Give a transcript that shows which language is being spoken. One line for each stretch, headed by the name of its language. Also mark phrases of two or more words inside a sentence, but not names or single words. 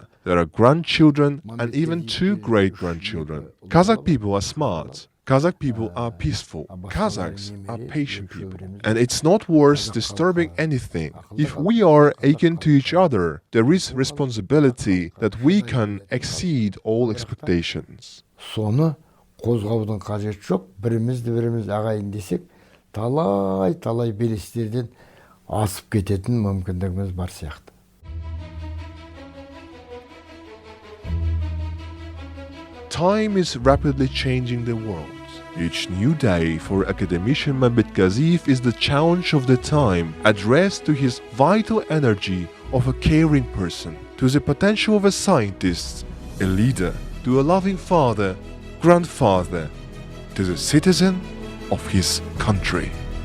English: There are grandchildren and even 2 great-grandchildren. Kazakh people are smart. Kazakh people are peaceful. Kazakhs are patient people. And it's not worth disturbing anything. If we are akin to each other, there is responsibility that we can exceed all expectations.
Kazakh: Соны қозғаудың қажеті жоқ. Біріміз ағайын десек, талай белестерден асып кететін мүмкіндігіміз бар сияқты.
English: Time is rapidly changing the world. Each new day for academician Mambetkaziyev is the challenge of the time, addressed to his vital energy of a caring person, to the potential of a scientist, a leader, to a loving father, grandfather, to the citizen of his country.